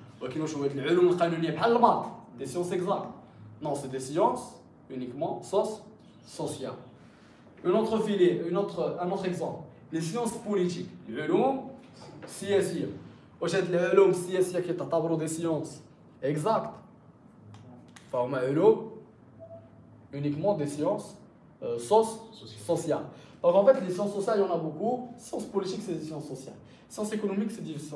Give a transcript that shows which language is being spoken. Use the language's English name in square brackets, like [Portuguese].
[Arabic] ولكن واش هو هاد العلوم القانونية بحال الماط [French] des sciences exactes. Non, c'est des sciences uniquement sociales. Un autre exemple, les sciences politiques. [Arabic] العلوم السياسية. واش هاد العلوم السياسية كيعتبروا [French] des sciences exactes. [Arabic] فهما علوم [French] uniquement des sciences sociales. Donc en fait, les sciences sociales, il y en a beaucoup. Sciences politiques, c'est des sciences sociales. Sciences économiques, c'est des sciences